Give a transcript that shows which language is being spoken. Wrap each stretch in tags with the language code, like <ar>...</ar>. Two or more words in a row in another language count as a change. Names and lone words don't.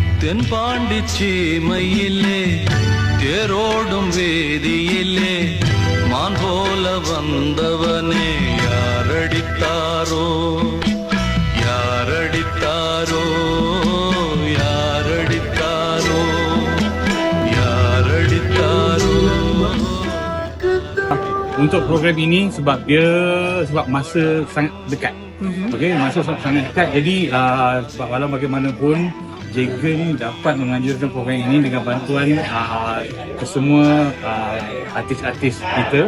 <ta>தென்பாண்டி சீமையிலே தேரோடும் வேதியிலே மான் போல வந்தவனே யாரடித்தாரோ யாரடித்தாரோ யாரடித்தாரோ யாரடித்தாரோ.</ta> <ms>Untuk program ini sebab masa sangat dekat. Okey, masa sangat dekat. Jadi sebab walau bagaimanapun JEGA ni dapat menganjurkan program ini dengan bantuan kesemua artis-artis kita.</ms>